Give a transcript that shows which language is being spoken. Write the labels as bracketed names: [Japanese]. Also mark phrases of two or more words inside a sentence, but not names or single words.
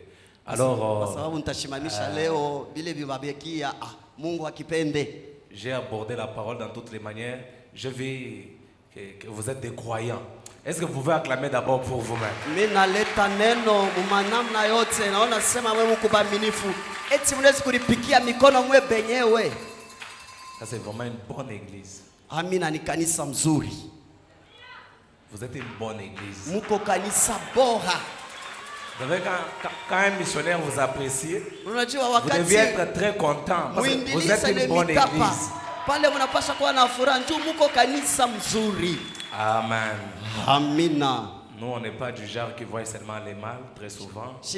[French] Alors, j'ai abordé la parole dans toutes les manières. Je veux que vous êtes des croyants. Est-ce que vous pouvez acclamer d'abord pour vous-même? Ça c'est vraiment une bonne église. [Swahili] Amina ni kanisa mzuri. [French] Vous êtes une bonne église. [Swahili] Muko kanisa bora. [French] Vous savez, quand un missionnaire vous apprécie, vous devez être très content parce que vous êtes une bonne église. Amen. [Swahili] Amina. [French] Nous, on n'est pas du genre qui voit seulement les mal, très souvent.